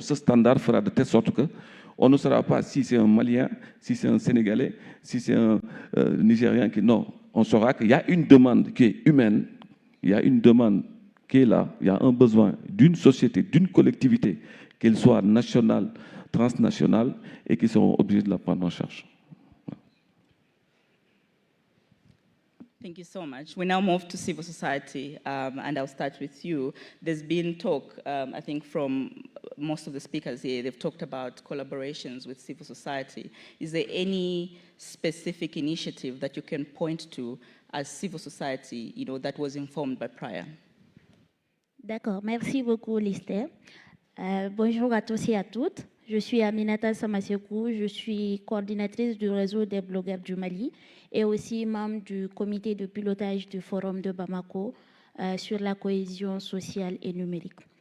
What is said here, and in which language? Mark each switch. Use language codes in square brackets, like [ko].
[fr] Ce standard fera de telle sorte qu'on ne saura pas si c'est un Malien, si c'est un Sénégalais, si c'est un Nigérian. Non, on saura qu'il y a une demande qui est humaine, il y a une demande qui est là, il y a un besoin d'une société, d'une collectivité, qu'elle soit nationale, transnationale, et qui seront obligés de la prendre en charge. [en] Thank you so much. We now move to civil society, and I'll start with you. There's been talk, I think, from most of the speakers here, they've talked about collaborations with civil society. Is there any specific initiative that you can point to as civil society, you know, that was informed by Praia? [fr] D'accord, merci beaucoup, Lister. Bonjour à tous et à toutes. Je suis Aminata Samasekou, je suis coordinatrice du réseau des blogueurs du Mali et aussi membre du comité de pilotage du Forum de Bamako sur la cohésion sociale et numérique.